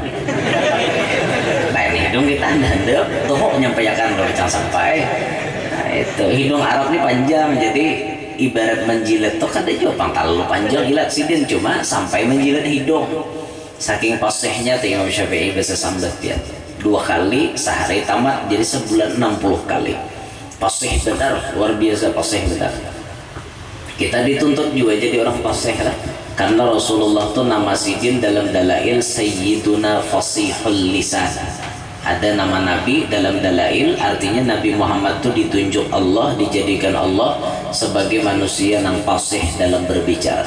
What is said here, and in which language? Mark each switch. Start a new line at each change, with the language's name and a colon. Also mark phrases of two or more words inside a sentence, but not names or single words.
Banjar: Lain hidung kita handap tuh menyampaikan kalau sampai. Nah, itu hidung Arab ini panjang, jadi ibarat menjilat tuh kada juga pangkal panjang ilat sidin, cuma sampai menjilat hidung. Saking fasihnya tuh Imam Syafi'i bisa sambat ya. 2 kali sehari tamat, jadi sebulan 60 kali. Fasih benar, luar biasa fasih benar. Kita dituntut juga jadi orang fasih lah. Karena Rasulullah tuh nama sidin dalam dalail Sayyiduna Fasihul Lisan.
Indonesian: Ada nama Nabi dalam dalail, artinya Nabi Muhammad tuh ditunjuk Allah, dijadikan Allah sebagai manusia yang fasih dalam berbicara.